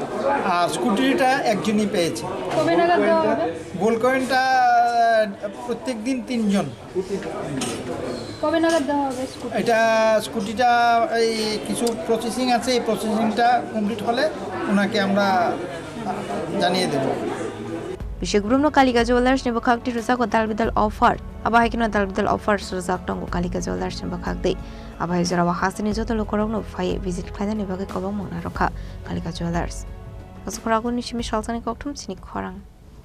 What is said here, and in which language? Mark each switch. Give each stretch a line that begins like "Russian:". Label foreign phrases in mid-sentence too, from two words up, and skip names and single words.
Bangla: আর স্কুটিটা একজনই পেয়েছে। কবে নাগাদ দেওয়া হবে?
English: gold coin
Bangla: প্রত্যেক দিন 3 জন। কবে নাগাদ দেওয়া হবে? স্কুটিটা এই কিছু প্রসেসিং আছে, এই প্রসেসিংটা কমপ্লিট হলে ওনাকে আমরা জানিয়ে দেব।
Kok Borok: Bishek Brumno Kalika Jewelers ni Bwkhaktwi Ruzak Dalbidal offer. Abahai kino Dalbidal offers Ruzak Tongo Kalika Jewelers ni Bwkhaktwi. Abahai Zorawa Hasini Jotolo Khorang no Fai visit Khana ni Bagi Kobang Mona Rokha Kalika Jewelers. Kasukura Aguli ni Shimi Shalsani Koktum Chini Khorang.